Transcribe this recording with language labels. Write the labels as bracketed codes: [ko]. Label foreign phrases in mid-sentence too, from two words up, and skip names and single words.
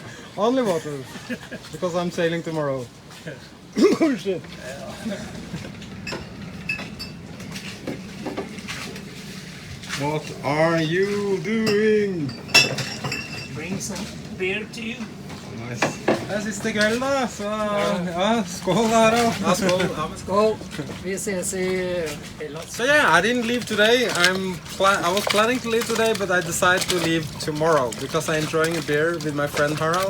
[en] Only water, because I'm sailing tomorrow. Bullshit. What are you doing? Bring some beer to you. Nice. [no] Det er siste kvelden da, så ja, skål Harald. Ja, skål. Ja, men skål. Vi ses I Hellas. [en] So yeah, I didn't leave today. I was planning to leave today, but I decided to leave tomorrow because I'm enjoying a beer with my friend Harald.